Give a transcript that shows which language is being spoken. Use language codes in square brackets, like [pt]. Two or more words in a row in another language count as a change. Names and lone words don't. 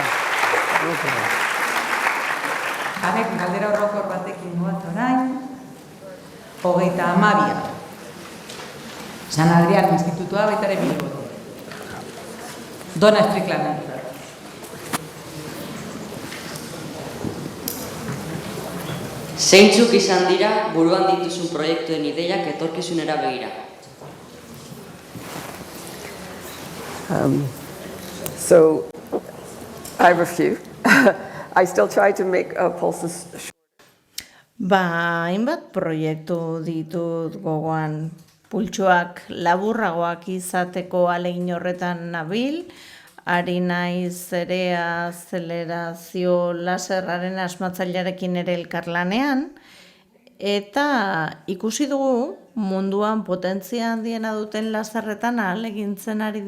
[eu] Jarek galdera orokor batekin goaz orain, 32. San Adrián Institutua baita ere Bilbon. Dona Strickland. Zeintzuk izan dira buruan dituzun proiektuen ideiak etorkizunera begira? [en] So, I have a few. I still try to make pulses short. [eu] Hainbat proiektu ditut gogoan, pultsuak laburragoak izateko ahalegin horretan nabil, ari naiz ere azelerazio laserraren asmatzailearekin ere elkarlanean, eta ikusi dugu munduan potentzia handiena duten laserretan ahalegintzen ari